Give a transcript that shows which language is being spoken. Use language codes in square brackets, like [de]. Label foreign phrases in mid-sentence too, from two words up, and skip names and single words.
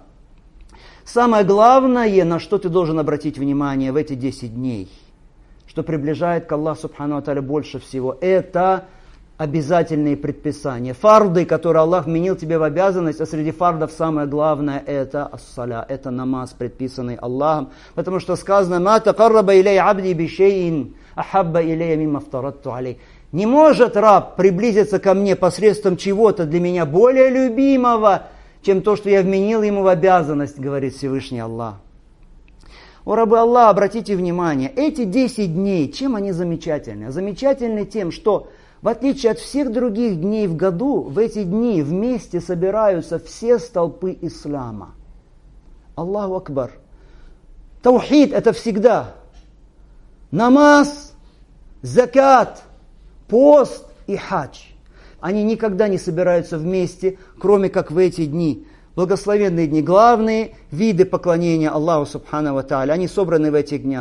[ru] Самое главное, на что ты должен обратить внимание в эти 10 дней, что приближает к Аллаху [ar] سبحانه وتعالى [ru] больше всего, это обязательные предписания. Фарды, которые Аллах вменил тебе в обязанность, а среди фардов самое главное это ас-саля, это намаз, предписанный Аллахом. Потому что сказано: [ar] «ما تقرب إلي عبدي بشيء أحب إلي مما افترضته عليه». [ru] Не может раб приблизиться ко мне посредством чего-то для меня более любимого, чем то, что я вменил ему в обязанность, говорит Всевышний Аллах. О, рабы Аллаха, обратите внимание, эти 10 дней, чем они замечательны? Замечательны тем, что в отличие от всех других дней в году, в эти дни вместе собираются все столпы ислама. [ar] الله أكبر. [ru] Таухид это всегда намаз, закат, пост и хадж. Они никогда не собираются вместе, кроме как в эти дни. Благословенные дни, главные виды поклонения Аллаху [ar] سبحانه وتعالى, [ru] они собраны в этих днях.